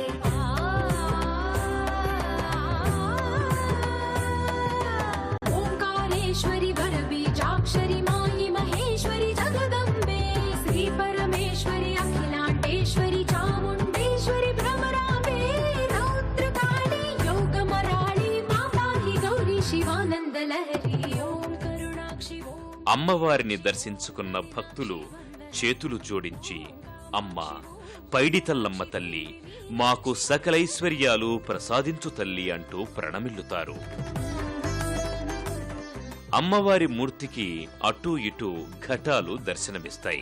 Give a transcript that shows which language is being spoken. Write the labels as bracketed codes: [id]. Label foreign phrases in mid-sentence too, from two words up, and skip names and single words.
[sa] ओंकारेश्वरी वरबीजाक्षरी मायी महेश्वरी जगदम्बे श्री परमेश्वरी अखिलांडेश्वरी चामुंडेश्वरी भ्रमराम्बे रौद्रकाली योगमराळी माताहि गौरी शिवानंदलहरी ओम करुणाक्षी ओम. [te] అమ్మవారిని దర్శించుకున్న భక్తులు చేతులు జోడించి అమ్మ పైడితల్లమ్మ తల్లి మాకు సకలైశ్వర్యాలు ప్రసాదించు తల్లి అంటూ ప్రణమిల్లుతారు. అమ్మవారి మూర్తికి అటూ ఇటూ ఘటాలు దర్శనమిస్తాయి.